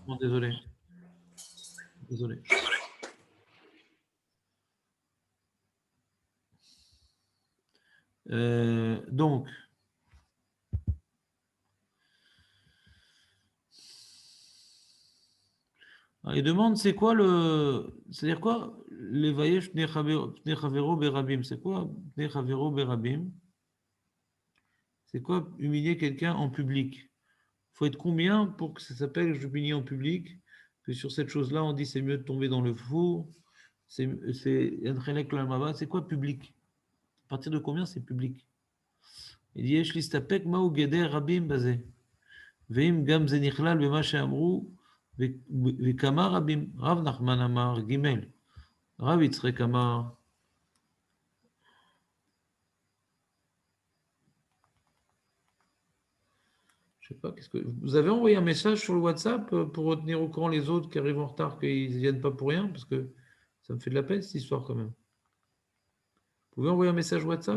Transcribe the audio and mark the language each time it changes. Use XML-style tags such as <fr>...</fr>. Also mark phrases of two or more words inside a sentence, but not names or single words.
<fr>Bon, désolé. Désolé. Donc, il demande c'est quoi c'est-à-dire quoi les</fr> <he>ויש פני חברו ברבים,</he> <fr>c'est quoi</fr> <he>פני חברו ברבים?</he> <fr>C'est quoi humilier quelqu'un en public? Il faut être combien pour que ça s'appelle j'humilie en public? Que sur cette chose-là, on dit c'est mieux de tomber dans le four. C'est quoi public? À partir de combien c'est public? Il dit</fr> <he>יש להסתפק מהו גדר רבים בזה. ואם גם זה נכלל במה שאמרו, וכמה רבים, רב נחמן אמר, ג' רב יצחק אמר,</he> <fr>je sais pas, vous avez envoyé un message sur le WhatsApp pour retenir au courant les autres qui arrivent en retard, qu'ils ne viennent pas pour rien, parce que ça me fait de la peine cette histoire quand même. Vous pouvez envoyer un message WhatsApp?</fr>